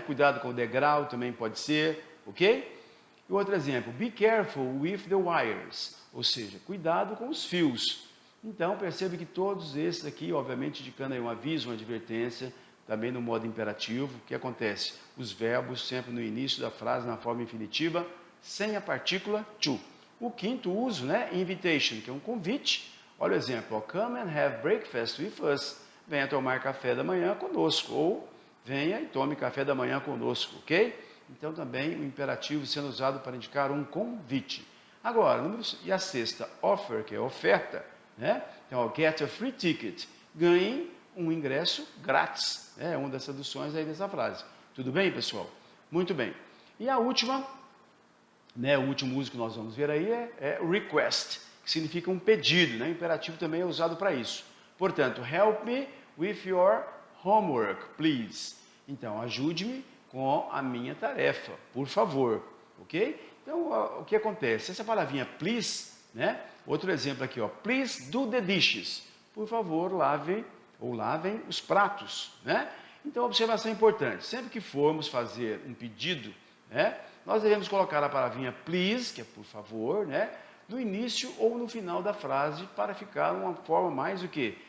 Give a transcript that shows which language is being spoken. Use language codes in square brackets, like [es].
[pt] Cuidado com o degrau também pode ser, ok? E outro exemplo, [en] be careful with the wires, [pt] ou seja, cuidado com os fios. Então, percebe que todos esses aqui, obviamente, indicando aí um aviso, uma advertência, também no modo imperativo. O que acontece? Os verbos sempre no início da frase, na forma infinitiva, sem a partícula to. O quinto uso, né? Invitation, que é um convite. Olha o exemplo, ó, [en] come and have breakfast with us. [pt] Venha tomar café da manhã conosco, ou venha e tome café da manhã conosco, ok? Então, também o imperativo sendo usado para indicar um convite. Agora, e a sexta, offer, que é oferta, né? Então, ó, [en] get a free ticket, [pt] ganhe um ingresso grátis. É uma das traduções aí dessa frase. Tudo bem, pessoal? Muito bem. E a última, né, o último uso que nós vamos ver aí é request, que significa um pedido, né? O imperativo também é usado para isso. Portanto, [en] help me with your homework, please. [pt] Então, ajude-me com a minha tarefa, por favor, ok? Então, o que acontece? Essa palavrinha please, né? Outro exemplo aqui, ó, [en] please do the dishes. [pt] Por favor, lavem os pratos, né? Então, observação importante, sempre que formos fazer um pedido, né, nós devemos colocar a palavrinha please, que é por favor, né, no início ou no final da frase, para ficar uma forma mais o quê?